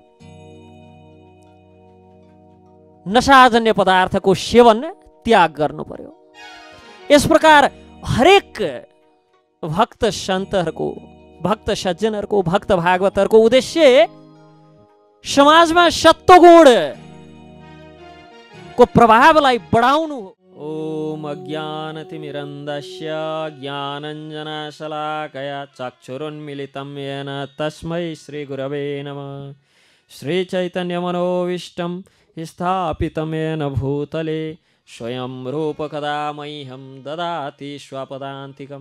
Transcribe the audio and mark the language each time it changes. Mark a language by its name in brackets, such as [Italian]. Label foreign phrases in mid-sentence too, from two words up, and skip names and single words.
[Nepali] नशाजन्य पदार्थको सेवन त्याग गर्नु पर्यो। यस प्रकार हरेक भक्त सन्तहरूको, भक्त सज्जनहरूको, भक्त भागवतहरूको उद्देश्य समाजमा सत्वगुण को प्रभावलाई बढाउनु हो। [Sanskrit] ओम अज्ञानतिमिरन्धस्य ज्ञानञ्जनशलाकया चक्षुरुन्मीलितं येन तस्मै श्रीगुरवे नमः। श्रीचैतन्यमनोभीष्टं स्थापितं येन भूतले स्वयं रूपकदा मह्यं ददाति स्वपदान्तिकम्।